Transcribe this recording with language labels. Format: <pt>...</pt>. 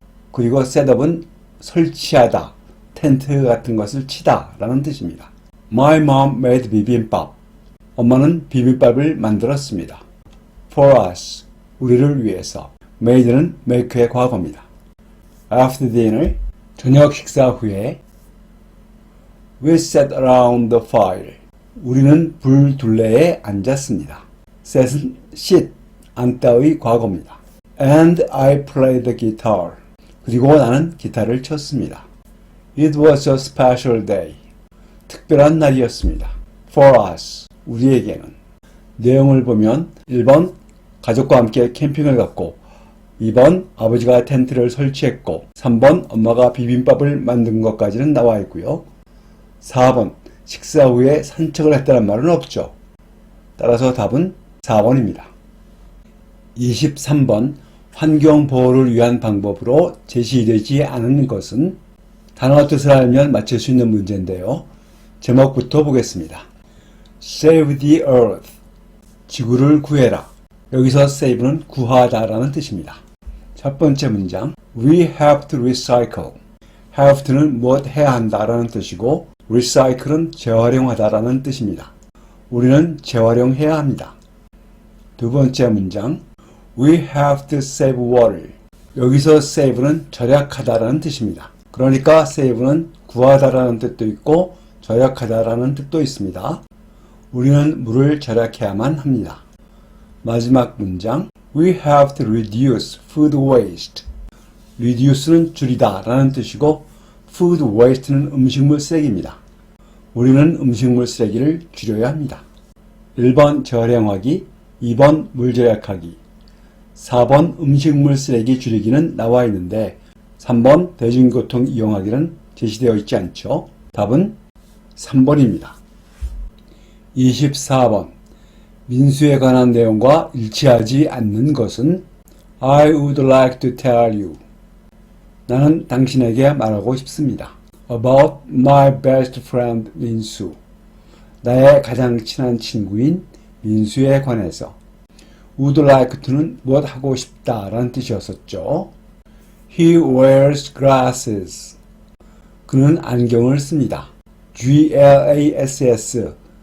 <ko>그리고 setup은 설치하다, 텐트 같은 것을 치다 라는 뜻입니다.</ko> <en>My mom made bibimbap.</en> <ko>엄마는 비빔밥을 만들었습니다.</ko> <en>For us,</en> <ko>우리를 위해서. made는 make의 과거입니다.</ko> <en>After dinner,</en> <ko>저녁 식사 후에</ko> <en>We sat around the fire.</en> <ko>우리는 불 둘레에 앉았습니다. set은 sit, 앉다의 과거입니다.</ko> <en>And I played the guitar.</en> <ko>그리고 나는 기타를 쳤습니다.</ko> <en>It was a special day.</en> <ko>특별한 날이었습니다.</ko> <en>For us,</en> <ko>우리에게는. 내용을 보면 1번 가족과 함께 캠핑을 갔고 2번 아버지가 텐트를 설치했고 3번 엄마가 비빔밥을 만든 것까지는 나와 있고요. 4번 식사 후에 산책을 했다는 말은 없죠. 따라서 답은 4번입니다. 23번 환경보호를 위한 방법으로 제시되지 않은 것은 단어 뜻을 알면 맞출 수 있는 문제인데요. 제목부터 보겠습니다.</ko> <en>Save the earth.</en> <ko>지구를 구해라. 여기서 save는 구하다 라는 뜻입니다. 첫 번째 문장</ko> <en>We have to recycle.</en> <ko>have to는 무엇 해야 한다 라는 뜻이고 recycle은 재활용하다 라는 뜻입니다. 우리는 재활용해야 합니다. 두 번째 문장</ko> <en>We have to save water.</en> <ko>여기서 save는 절약하다 라는 뜻입니다. 그러니까 save는 구하다 라는 뜻도 있고 절약하다 라는 뜻도 있습니다. 우리는 물을 절약해야만 합니다. 마지막 문장</ko> <en>We have to reduce food waste.</en> <ko>reduce는 줄이다 라는 뜻이고 food waste는 음식물 쓰레기입니다. 우리는 음식물 쓰레기를 줄여야 합니다. 1번 재활용하기, 2번 물 절약하기, 4번 음식물 쓰레기 줄이기는 나와 있는데 3번 대중교통 이용하기는 제시되어 있지 않죠. 답은 3번입니다. 24번 민수에 관한 내용과 일치하지 않는 것은</ko> <en>I would like to tell you.</en> <ko>나는 당신에게 말하고 싶습니다.</ko> <en>About my best friend 민수.</en> <ko>나의 가장 친한 친구인 민수에 관해서. would like to는 무엇 하고 싶다 라는 뜻이었었죠.</ko> <en>He wears glasses.</en> <ko>그는 안경을 씁니다.</ko> <en>glass.</en>